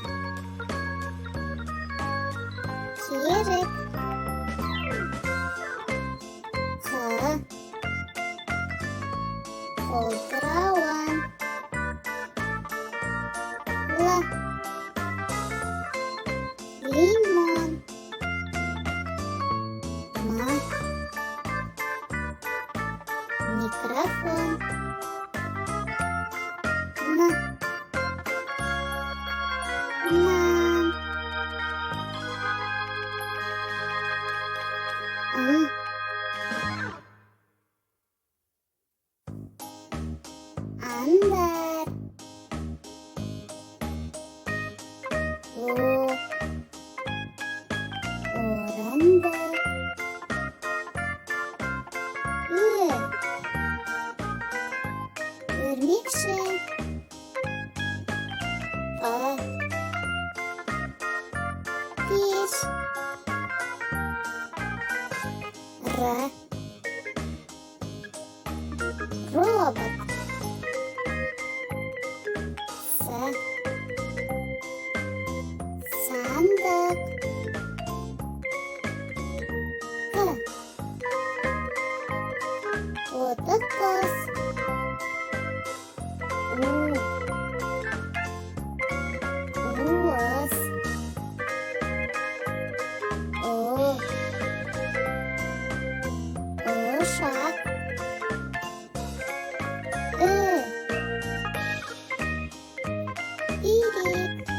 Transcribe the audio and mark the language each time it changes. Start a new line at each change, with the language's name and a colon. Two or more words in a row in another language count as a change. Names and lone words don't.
Kazakh: Керік. Қ. Қолтырауын. Л. Лимон. М. Микрофон. Н. Нам. М. Андар. О. Орындық. Ү. Өрмекші. П. Пеш. Р. Робот. С. Сандық. К. Отықыз. У. Уыз. О. Ошақ. Ү. Ирек.